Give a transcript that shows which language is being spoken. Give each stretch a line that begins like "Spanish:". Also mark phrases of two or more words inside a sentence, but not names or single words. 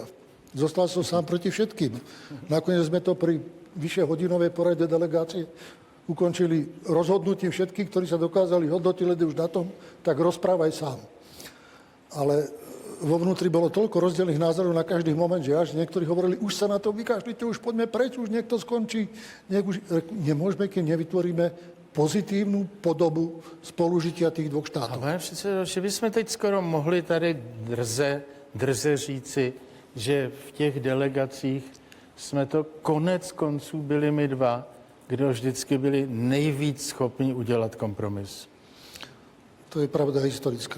Slovak: Zostal som sám proti všetkým. Nakoniec sme to pri vyššie hodinovej porade delegácie ukončili rozhodnutím všetkých, ktorí sa dokázali hodnotiť už na tom, tak rozprávaj sám. Ale vo vnútri bolo toľko rozdielnych názorov na každý moment, že až niektorí hovorili, už sa na to vykašlite, už poďme preč, už niekto skončí. Nemôžeme, keď nevytvoríme pozitívnu podobu spolužitia tých dvoch štátov.
Czech: Pane předsedo, že bychom teď skoro mohli tady drze říci, že v těch delegacích jsme to konec konců byli my dva, kdo vždycky byli nejvíc schopni udělat kompromis. To je pravda historická.